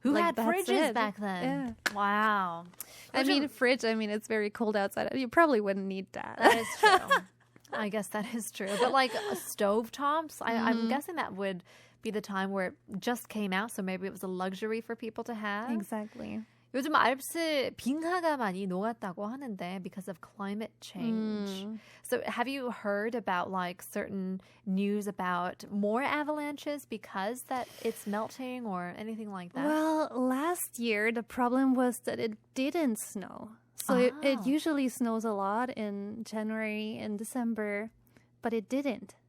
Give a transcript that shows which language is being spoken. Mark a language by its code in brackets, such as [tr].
[en] Who had fridges back then? Yeah. Wow. Fridge, it's very cold outside. You probably wouldn't need that. That is true. I guess that is true. But like stovetops, I'm guessing that would be the time where it just came out, so maybe it was a luxury for people to have. Exactly. [ko] 요즘 알프스 빙하가 많이 녹았다고 하는데 [en] because of climate change. So have you heard about like certain news about more avalanches because that it's melting or anything like that? Well, last year the problem was that it didn't snow. So it usually snows a lot in January and December, but it didn't.